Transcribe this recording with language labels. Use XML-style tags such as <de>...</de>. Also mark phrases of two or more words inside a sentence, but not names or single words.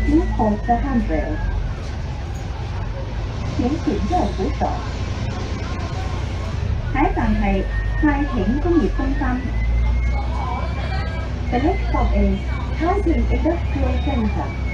<en>hold the handrail，</en> <yue>請前右扶手。下一站係太平工業中心。</yue> <en>The next stop is Taiping Industrial Center。</en>